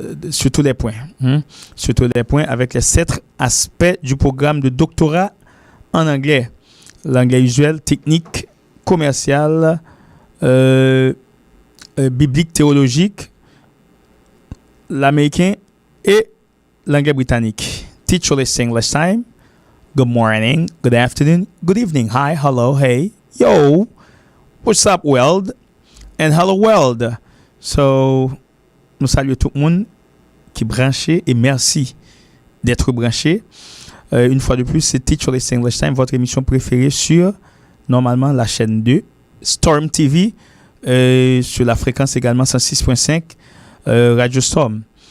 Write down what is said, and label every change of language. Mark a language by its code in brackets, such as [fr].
[fr] Sur tous les points, avec les 7 aspects du programme de doctorat en anglais: l'anglais usuel, technique, commercial, biblique, théologique, l'américain et l'anglais britannique. [en] Teacherless English Time. Good morning, good afternoon, good evening, hi, hello, hey, yo, what's up world, and hello world. [fr] So nous saluons tout le monde qui est branché et merci d'être branché. Une fois de plus, c'est Teacherless English Time, votre émission préférée sur, normalement, la chaîne 2, Storm TV, sur la fréquence également 106.5, Radio Storm.